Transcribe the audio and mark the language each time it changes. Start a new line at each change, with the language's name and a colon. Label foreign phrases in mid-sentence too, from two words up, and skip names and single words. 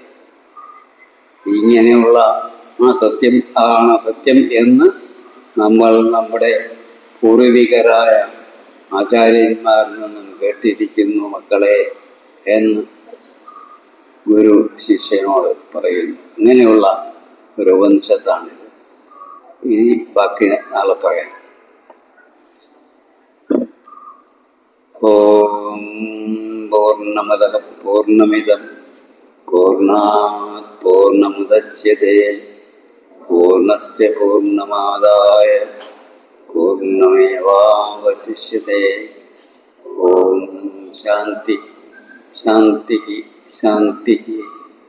Malayalam: ഇങ്ങനെയുള്ള ആ സത്യം ആണ് സത്യം എന്ന് നമ്മൾ നമ്മുടെ പൂർവികരായ ആചാര്യന്മാരിൽ നിന്നും കേട്ടിരിക്കുന്നു മക്കളെ എന്ന് ഗുരു ശിഷ്യനോട് പറയുന്നു. ഇങ്ങനെയുള്ള ഒരു ഉപനിഷത്താണിത്. ഇനി ബാക്കി നാളെ പറയാം.
Sanskrit: ഓം പൂർണ്ണമദഃ പൂർണ്ണമിദം പൂർണ്ണാത് പൂർണ്ണമുദച്യതേ പൂർണ്ണസ്യ പൂർണ്ണമാദായ പൂർണ്ണമേവാവശിഷ്യതേ. ഓം ശാന്തി ശാന്തി ശാന്തി.